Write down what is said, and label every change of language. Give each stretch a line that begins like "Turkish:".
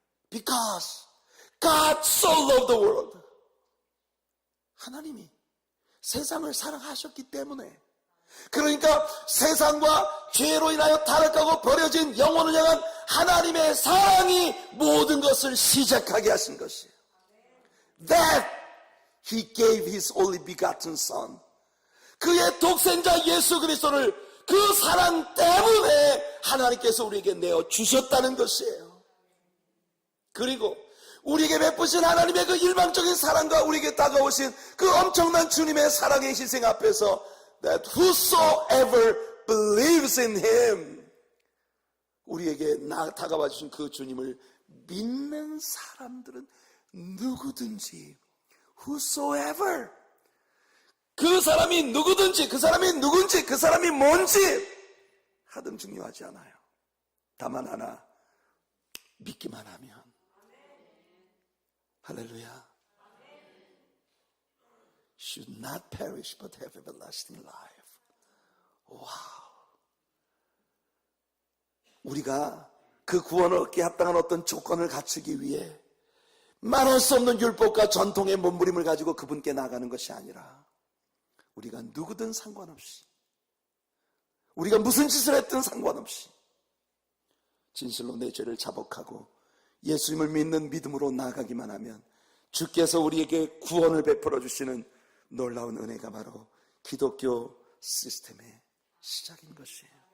English: Because God so loved the world.
Korean: 하나님이 세상을 사랑하셨기 때문에, 그러니까 세상과 죄로 인하여 타락하고 버려진 영혼을 향한 하나님의 사랑이 모든 것을 시작하게 하신 것이에요.
English: That He gave His only begotten Son.
Korean: 그의 독생자 예수 그리스도를 그 사랑 때문에 하나님께서 우리에게 내어 주셨다는 것이에요. 그리고 우리에게 베푸신 하나님의 그 일방적인 사랑과 우리에게 다가오신 그 엄청난 주님의 사랑의 희생 앞에서
English: that whosoever believes in Him,
Korean: 우리에게 다가와 주신 그 주님을 믿는 사람들은 누구든지, whosoever, 그 사람이 누구든지, 그 사람이 누군지, 그 사람이 뭔지 하등 중요하지 않아요. 다만 하나, 믿기만 하면. 할렐루야.
English: Should not perish but have everlasting life.
Korean: 와우. 우리가 그 구원을 얻기에 합당한 어떤 조건을 갖추기 위해 말할 수 없는 율법과 전통의 몸부림을 가지고 그분께 나가는 것이 아니라, 우리가 누구든 상관없이, 우리가 무슨 짓을 했든 상관없이 진실로 내 죄를 자복하고 예수님을 믿는 믿음으로 나아가기만 하면 주께서 우리에게 구원을 베풀어 주시는 놀라운 은혜가 바로 기독교 시스템의 시작인 것이에요.